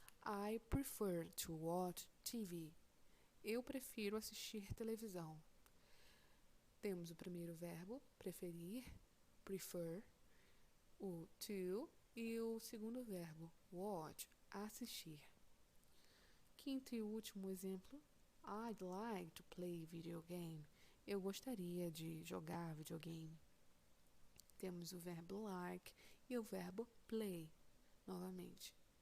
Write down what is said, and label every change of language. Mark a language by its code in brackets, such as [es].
[en] I prefer to watch TV. [pt] Eu prefiro assistir televisão. Temos o primeiro verbo, preferir, prefer, o to e o segundo verbo, watch, assistir. Quinto e último exemplo. [en] I'd like to play video game. [pt] Eu gostaria de jogar videogame. Temos o verbo like e o verbo play, novamente.